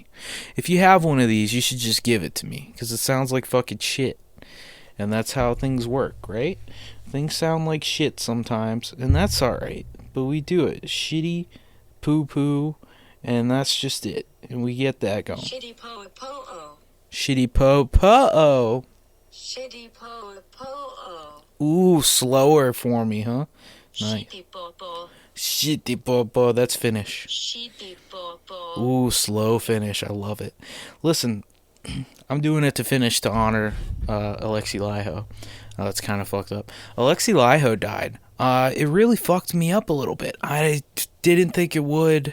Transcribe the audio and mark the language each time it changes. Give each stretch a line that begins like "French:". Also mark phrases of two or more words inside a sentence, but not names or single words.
English: If you have one of these, you should just give it to me. Because it sounds like fucking shit. And that's how things work, right? Things sound like shit sometimes. And that's alright. But we do it. Shitty, poo-poo. And that's just it. And we get that going. Shitty po-po-o. Shitty po-po-o. Shitty po-po-o. Ooh, slower for me, huh? Nice. Shitty po-po. Shitty po-po. That's Finnish. Shitty po-po. Ooh, slow finish. I love it. Listen, I'm doing it to finish to honor Alexi Liho. That's kind of fucked up. Alexi Liho died. It really fucked me up a little bit. I didn't think it would.